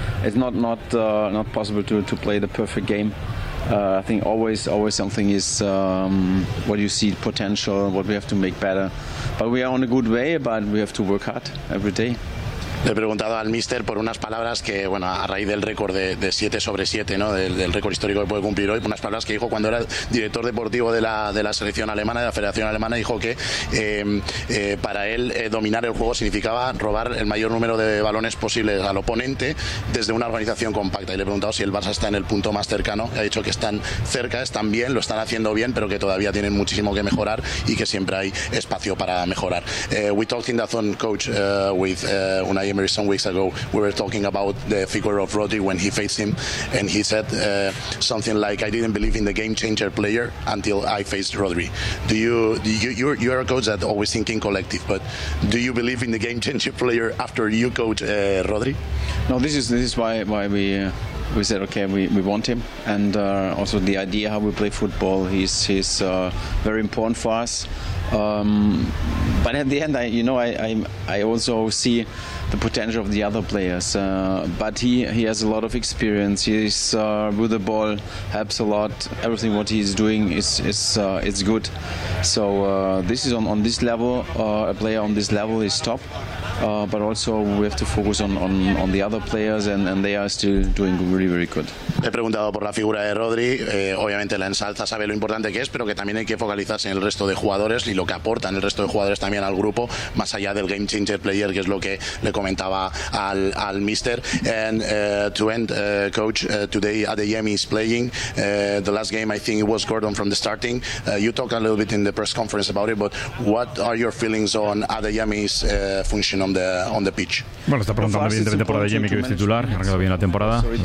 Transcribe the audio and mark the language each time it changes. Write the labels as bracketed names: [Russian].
[English] It's not possible to play the perfect game. I think always something is what you see potential, what we have to make better. But we are on a good way, but we have to work hard every day. [Spanish] Le he preguntado al míster por unas palabras que, bueno, a raíz del récord de 7 sobre 7, ¿no? Del récord histórico que puede cumplir hoy, unas palabras que dijo cuando era director deportivo de la selección alemana, de la Federación Alemana, dijo que para él dominar el juego significaba robar el mayor número de balones posibles al oponente desde una organización compacta. Y le he preguntado si el Barça está en el punto más cercano. Ha dicho que están cerca, están bien, lo están haciendo bien, pero que todavía tienen muchísimo que mejorar y que siempre hay espacio para mejorar. [English] We talked in the zone, coach, with Unai Emery some weeks ago. We were talking about the figure of Rodri when he faced him, and he said something like, "I didn't believe in the game changer player until I faced Rodri." Do you are a coach that always thinking collective, but do you believe in the game changer player after you coach Rodri? No, this is why we said okay, we want him, and also the idea how we play football. He's very important for us. But at the end, I also see the potential of the other players. But he has a lot of experience. He's with the ball, helps a lot. Everything what he's doing is good. So this is on this level. A player on this level is top. But also we have to focus on the other players, and they are still doing really, very good. [Spanish] He preguntado por la figura de Rodri. Obviamente la ensalza, sabe lo importante que es, pero que también hay que focalizarse en el resto de jugadores y lo que aportan el resto de jugadores también al grupo, más allá del game changer player, que es lo que le comentaba al míster. [English] And to end, coach, today Adeyemi is playing. The last game I think it was Gordon from the starting. You talked a little bit in the press conference about it, but what are your feelings on Adeyemi's function on the pitch? [Spanish] Bueno, está preguntando evidentemente por Adeyemi, que es titular, ha arrancado bien la temporada.